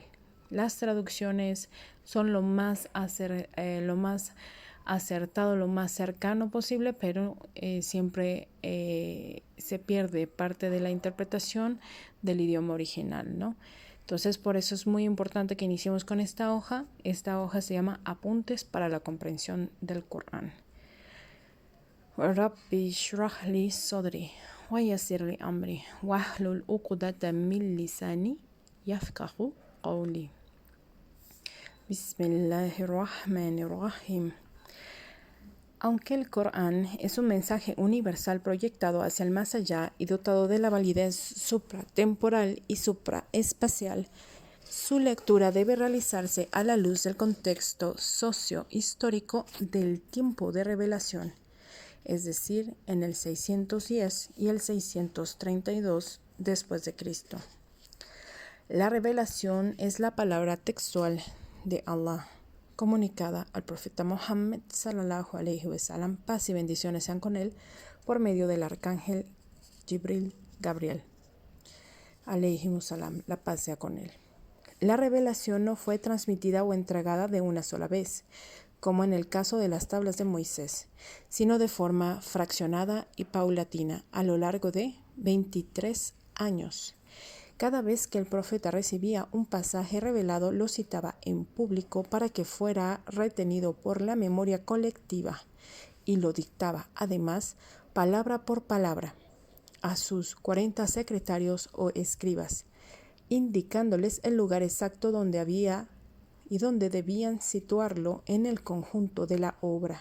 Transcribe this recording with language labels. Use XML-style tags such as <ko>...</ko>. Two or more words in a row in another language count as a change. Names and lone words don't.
<es>Las traducciones son lo más acertado, lo más cercano posible, pero siempre se pierde parte de la interpretación del idioma original, ¿no? Entonces, por eso es muy importante que iniciemos con esta hoja. Esta hoja se llama Apuntes para la comprensión del Corán.</es> <ar>رب اشرح لي صدري ويسر لي أمري واحلل عقدة من لساني يفقهوا قولي. بسم الله الرحمن الرحيم.</ar> <es>Aunque el Corán es un mensaje universal proyectado hacia el más allá y dotado de la validez supratemporal y supraespacial, su lectura debe realizarse a la luz del contexto socio-histórico del tiempo de revelación, es decir, en el 610 y el 632 después de Cristo. La revelación es la palabra textual de Allah comunicada al profeta Muhammad</es> <ar>صلى الله عليه وسلم,</ar> <es>paz y bendiciones sean con él, por medio del arcángel Gabriel</es> <ar>عليه السلام,</ar> <es>la paz sea con él. La revelación no fue transmitida o entregada de una sola vez, como en el caso de las tablas de Moisés, sino de forma fraccionada y paulatina a lo largo de 23 años. Cada vez que el profeta recibía un pasaje revelado, lo citaba en público para que fuera retenido por la memoria colectiva y lo dictaba, además, palabra por palabra, a sus 40 secretarios o escribas, indicándoles el lugar exacto donde había y donde debían situarlo en el conjunto de la obra.</es>